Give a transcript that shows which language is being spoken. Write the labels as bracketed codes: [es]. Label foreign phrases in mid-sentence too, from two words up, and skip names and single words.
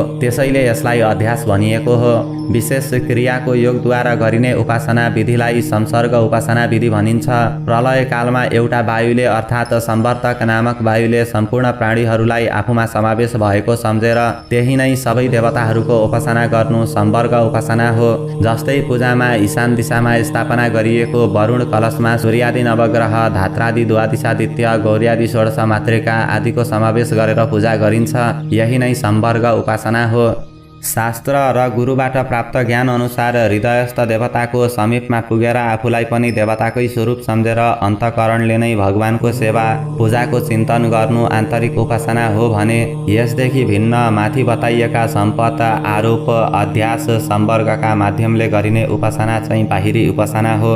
[ne] त्यसैले यसलाई अध्यास भनिएको हो। विशेष क्रियाको योगद्वारा गरिने उपासना विधिलाई संसर्ग उपासना विधि भनिन्छ। प्रलय कालमा एउटा वायुले अर्थात् संवर्तक नामक वायुले सम्पूर्ण प्राणीहरूलाई आफूमा समावेश भएको सम्झेर त्यही नै सबै देवताहरूको उपासना गर्नु सम्वर्ग उपासना हो। जस्तै पूजामा ईशान दिशामा स्थापना गरिएको वरुण कलशमा सूर्यादि नवग्रह, धात्रादि द्वादशादित्य, गौर्यादि षोडश मातृका आदिको समावेश गरेर पूजा गरिन्छ। यही नै सम्वर्ग उपासना हो। शास्त्र र गुरुबाट प्राप्त ज्ञान अनुसार हृदयस्थ देवताको समीपमा पुगेर आफूलाई पनि देवताकै स्वरूप सम्झेर अन्तःकरणले नै भगवानको सेवा पूजाको चिन्तन गर्नु आन्तरिक उपासना हो भने यसदेखि भिन्न माथि बताइएका सम्पत, आरोप, अध्यास, सम्वर्गका माध्यमले गरिने उपासना चाहिँ बाहिरी उपासना हो।